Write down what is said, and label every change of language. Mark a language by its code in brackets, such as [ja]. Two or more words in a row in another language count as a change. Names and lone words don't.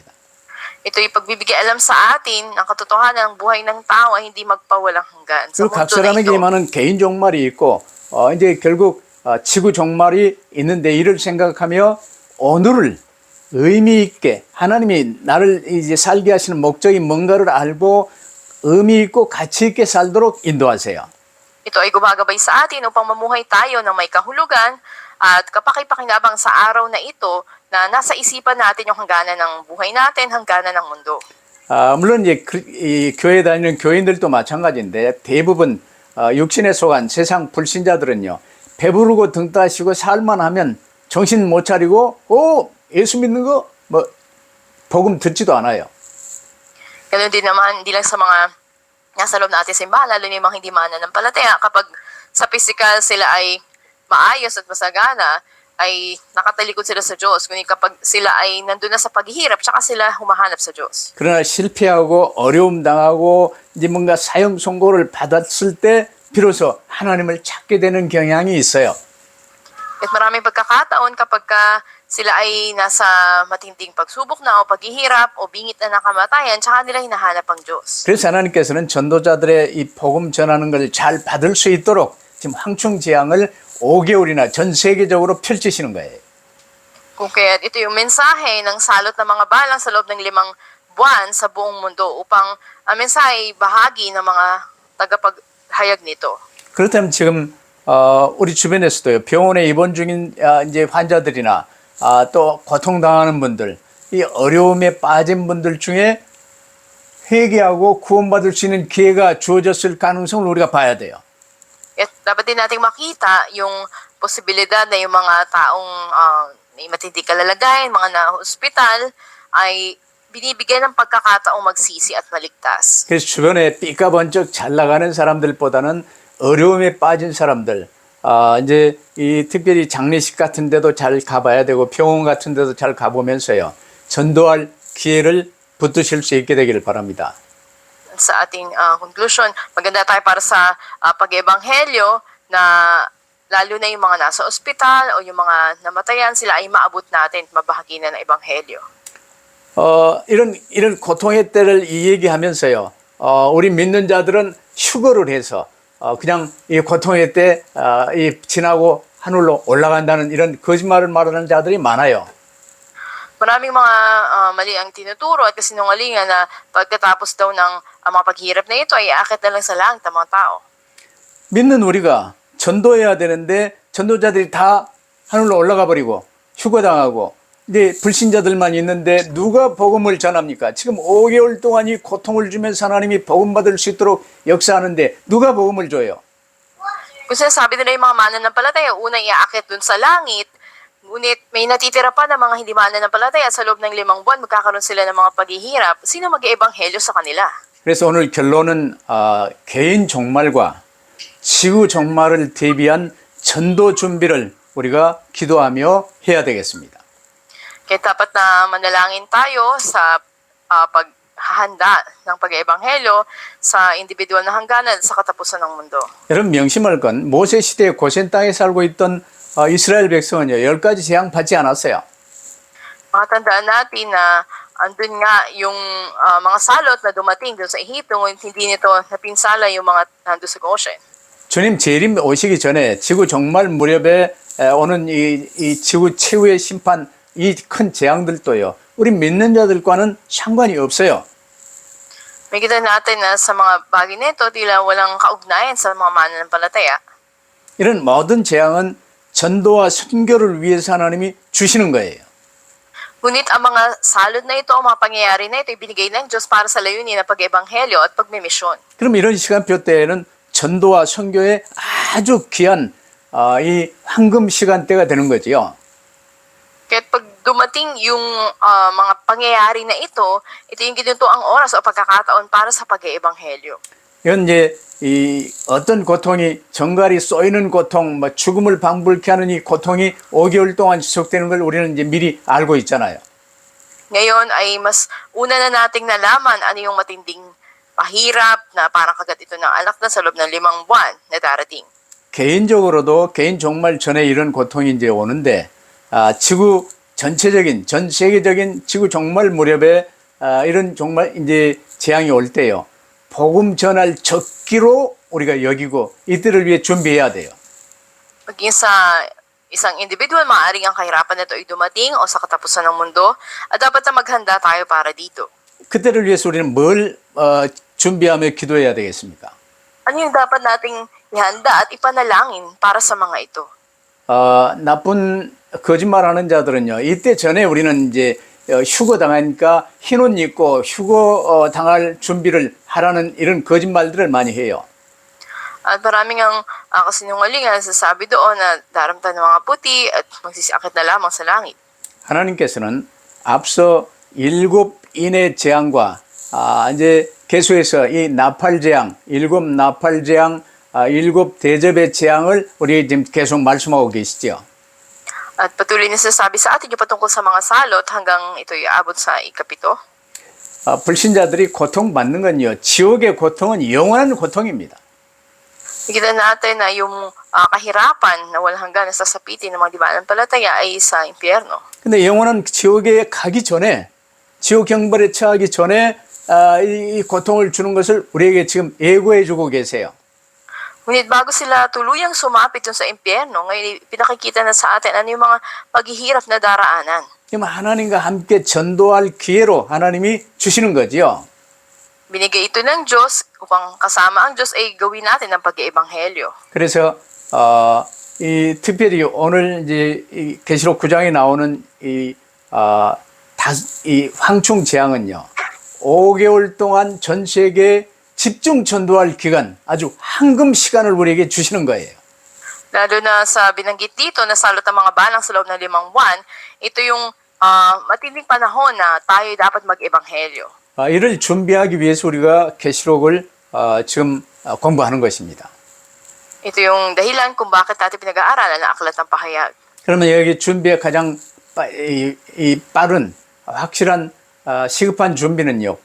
[tl] Ito'y pagbibigay alam sa atin ang katotohanan ng buhay ng tao ay hindi magpawalang hanggan. Sa [ko] 그 각 [tl] mundo na ito, [ko] 사람에게만은 개인 종말이 있고 이제 결국 지구 종말이 있는데 이를 생각하며 오늘을 의미 있게 하나님이 나를 이제 살게 하시는 목적이 뭔가를 알고 의미 있고 가치 있게 살도록 인도하세요. [tl] ito ay gumagabay sa atin upang mamuhay tayo ng may kahulugan at kapakipakinabang sa araw na ito na nasa isipan natin yung hangganan ng buhay natin, hangganan ng mundo. [ko] 물론 이제 이 교회 다니는 교인들도 마찬가지인데 대부분 육신에 속한 세상 불신자들은요, 배부르고 등 따시고 살만 하면 정신 못 차리고 예수 믿는 거 뭐 복음 듣지도 않아요. [tl] Ganun din naman, hindi lang sa mga nasa loob natin simbahan, lalo na yung mga hindi mananampalataya, kapag sa physical sila ay maayos at masagana, ay nakatalikod sila sa Diyos. Ngunit kapag sila ay nandun na sa paghihirap, tsaka sila humahanap sa Diyos. [ko] 그러나 실패하고 어려움 당하고 이제 뭔가 사형 선고를 받았을 때 비로소 하나님을 찾게 되는 경향이 있어요. [tl] At maraming pagkakataon kapag sila ay nasa matinding pagsubok na o paghihirap o bingit na nakamatayan, tsaka nila hinahanap ang Diyos. [ko] 그래서 하나님께서는 전도자들의 이 복음 전하는 것을 잘 받을 수 있도록 지금 황충 재앙을 5개월이나 전 세계적으로 펼치시는 거예요. [tl] Kung kaya ito yung mensahe ng salot ng mga balang sa loob ng 5 buwan sa buong mundo upang ang mensahe ay bahagi ng mga tagapaghayag nito. [ko] 그렇다면 지금 우리 주변에서도요, 병원에 입원 중인 이제 환자들이나 또 고통당하는 분들, 이 어려움에 빠진 분들 중에 회개하고 구원받을 수 있는 기회가 주어졌을 가능성을 우리가 봐야 돼요. [tl] At dapat din nating makita yung posibilidad na yung mga taong may matinding kalalagayan, mga na-hospital, ay binibigyan ng pagkakataong magsisi at maligtas. [ko] 그래서 주변에 삐까번쩍 잘 나가는 사람들보다는 어려움에 빠진 사람들, 이제 이 특별히 장례식 같은 데도 잘 가봐야 되고 병원 같은 데도 잘 가보면서요, 전도할 기회를 붙드실 수 있게 되기를 바랍니다. [tl] Sa ating conclusion, maganda tayo para sa pag-ebanghelyo na lalo na yung mga nasa ospital o yung mga namatayan, sila ay maabot natin at mabahagi na ng ebanghelyo. [ko] 이런 고통의 때를 이 얘기하면서요, 우리 믿는 자들은 휴거를 해서 그냥 이 고통의 때 지나고 하늘로 올라간다는 이런 거짓말을 말하는 자들이 많아요. [tl] Maraming mga mali ang tinuturo at kasinungalingan na pagkatapos daw ng mga paghihirap na ito ay aakit na lang sa langit ang mga tao. [ko] 믿는 우리가 전도해야 되는데 전도자들이 다 하늘로 올라가 버리고 휴거당하고 이제 불신자들만 있는데 누가 복음을 전합니까? 지금 5개월 동안 이 고통을 주면서 하나님이 복음 받을 수 있도록 역사하는데 누가 복음을 줘요? [tl] Kung sinasabi nila yung mga mananampalataya, unang iaakit dun sa langit, ngunit may natitira pa na mga hindi mananampalataya sa loob ng 5 buwan, magkakaroon sila ng mga paghihirap. Sino mag-eebanghelyo sa kanila? [ko] 그래서 오늘 결론은 개인 종말과 지구 종말을 대비한 전도 준비를 우리가 기도하며 해야 되겠습니다. [tl] Kaya dapat na manalangin tayo sa paghahanda ng pag-eebanghelyo sa individual na hangganan sa katapusan ng mundo. [ko] 여러분 명심할 건 모세 시대에 고센 땅에 살고 있던 이스라엘 백성은요 10가지 재앙 받지 않았어요. [tl] Makatandaan natin na andun nga yung mga salot na dumating doon sa Ehipto, ngunit hindi nito napinsala yung mga nandun sa Goshen. [ko] 주님 재림 오시기 전에 지구 종말 무렵에 오는 이 지구 최후의 심판 이 큰 재앙들도요 우리 믿는 자들과는 상관이 없어요. [tl] Makita natin na sa mga bagay nito, tila walang kaugnayan sa mga mananampalataya. [ko] 이런 모든 재앙은 전도와 선교를 위해서 하나님이 주시는 거예요. [tl] Ngunit ang mga salot na ito, ang mga pangyayari na ito, ibinigay ng Diyos para sa layunin ng pag-ebanghelyo at pagmimisyon. [ko] 그럼 이런 시간표 때에는 전도와 선교에 아주 귀한 이 황금 시간대가 되는 거지요. [tl] Kaya pag dumating yung mga pangyayari na ito yung ginintuang oras o pagkakataon para sa pag-eebanghelyo. [ko] 이건 이제 이 어떤 고통이 정갈이 쏘이는 고통, 뭐 죽음을 방불케 하는 이 고통이 5개월 동안 지속되는 걸 우리는 이제 미리 알고 있잖아요. [tl] Ngayon ay mas una na nating nalaman ano yung matinding pahirap na parang kagat ito ng anak na sa loob ng 5 buwan na darating. [ko] 개인적으로도 개인 종말 전에 이런 고통이 이제 오는데 지구 전체적인 전 세계적인 지구 종말 무렵에 이런 종말 이제 재앙이 올 때요. 복음 전할 적기로 우리가 여기고 이들을 위해 준비해야 돼요. [tl] Maging sa isang individual, maaaring ang kahirapan na ito ay dumating o sa katapusan ng mundo at dapat na maghanda tayo para dito. [ko] 그때를 위해서 우리는 뭘 준비하며 기도해야 되겠습니까? [tl] Ano yung dapat nating ihanda at ipanalangin para sa mga ito? [ko] 나쁜 거짓말하는 자들은요. 이때 전에 우리는 이제 휴거 당하니까 흰 옷 입고 휴거 당할 준비를 하라는 이런 거짓말들을 많이 해요. [tl] At maraming ang kasinungalingan na sasabi doon na daramtan ng mga puti at magsisiakit na lamang sa langit. [ko] 하나님께서는 앞서 7인의 재앙과 이제 계속해서 이 나팔 재앙, 7 나팔 재앙, 7 대접의 재앙을 우리에게 지금 계속 말씀하고 계시죠. [tl] At patuloy na sasabi sa atin yung patungkol sa mga salot hanggang ito'y aabot sa ikapito. [ko] 불신자들이 고통받는 건요. 지옥의 고통은 영원한 고통입니다. [tl] Nakita natin na yung kahirapan na walang hanggan na sasapitin ng mga di mananampalataya ay sa impyerno. [ko] 근데 영혼은 지옥에 가기 전에 지옥 경벌에 처하기 전에 이 고통을 주는 것을 우리에게 지금 예고해 주고 계세요. [tl] Ngunit bago sila tuluyang sumapit dun sa impyerno, ngayon pinakikita na sa atin ano yung mga paghihirap na daraanan. [ko] 지금 하나님과 함께 전도할 기회로 하나님이 주시는 거지요. [tl] Binigay ito ng Diyos upang kasama ang Diyos ay gawin natin ang pag-eebanghelyo. [ko] 그래서 이 특별히 오늘 이제 이 계시록 9장에 나오는 이 황충 재앙은요. 5개월 동안 전 세계에 집중 전도할 기간, 아주 황금 시간을 우리에게 주시는 거예요. [tl] Lalo na sa binanggit dito na salot ng mga balang sa loob ng 5 buwan, ito yung matinding panahon na tayo dapat mag-ebanghelyo. [ko] 이를 준비하기 위해서 우리가 계시록을 지금 공부하는 것입니다. [tl] Ito yung dahilan kung bakit natin pinag-aaralan ang aklat ng pahayag. [ko] 그러면 여기 준비의 가장 빠른 확실한 시급한 준비는요.